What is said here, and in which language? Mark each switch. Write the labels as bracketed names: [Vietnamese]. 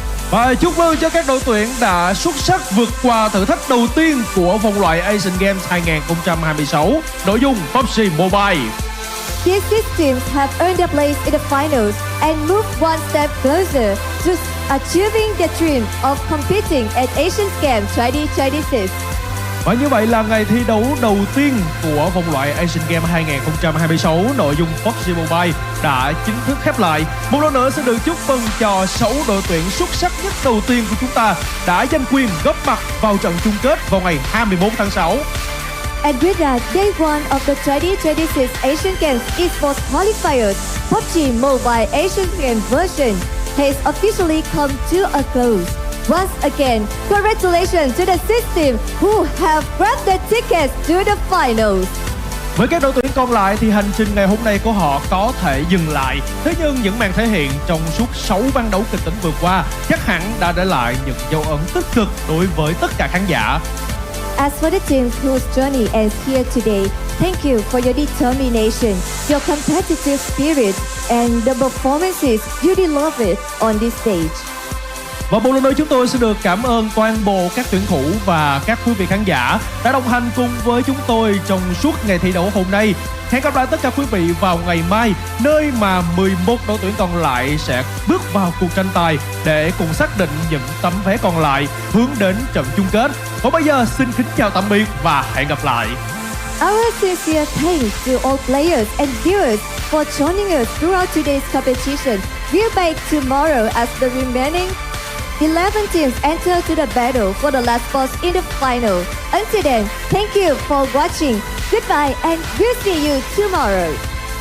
[Vietnamese] Và chúc mừng cho các đội tuyển đã xuất sắc vượt qua thử thách đầu tiên của vòng loại Asian Games 2026, nội dung PUBG Mobile. [English] These six teams have earned a place in the finals and moved one step closer to achieving their dream of competing at Asian Games 2026. [Vietnamese] Và như vậy là ngày thi đấu đầu tiên của vòng loại Asian Games 2026 nội dung PUBG Mobile đã chính thức khép lại. Một lần nữa xin được chúc mừng cho 6 đội tuyển xuất sắc nhất đầu tiên của chúng ta đã giành quyền góp mặt vào trận chung kết vào ngày 21 tháng 6. [English] And with that, day one of the 2026 Asian Games Esports Qualifiers, PUBG Mobile Asian Games version has officially come to a close. Once again, congratulations to the six teams who have grabbed the tickets to the finals. [Vietnamese] Với các đội tuyển còn lại thì hành trình ngày hôm nay của họ có thể dừng lại. Thế nhưng những màn thể hiện trong suốt 6 ván đấu kịch tính vừa qua chắc hẳn đã để lại những dấu ấn tích cực đối với tất cả khán giả. [English] As for the teams whose journey ends here today, thank you for your determination, your competitive spirit, and the performances you delivered on this stage. [Vietnamese] Và một lần nữa chúng tôi xin được cảm ơn toàn bộ các tuyển thủ và các quý vị khán giả đã đồng hành cùng với chúng tôi trong suốt ngày thi đấu hôm nay. Hẹn gặp lại tất cả quý vị vào ngày mai, nơi mà 11 đội tuyển còn lại sẽ bước vào cuộc tranh tài để cùng xác định những tấm vé còn lại hướng đến trận chung kết. Còn bây giờ xin kính chào tạm biệt và hẹn gặp lại. [English] Our sincere thanks to all players and viewers for joining us throughout today's competition. We'll back tomorrow as the remaining 11 teams enter to the battle for the last spot in the final. Until then, thank you for watching. Goodbye and we'll see you tomorrow.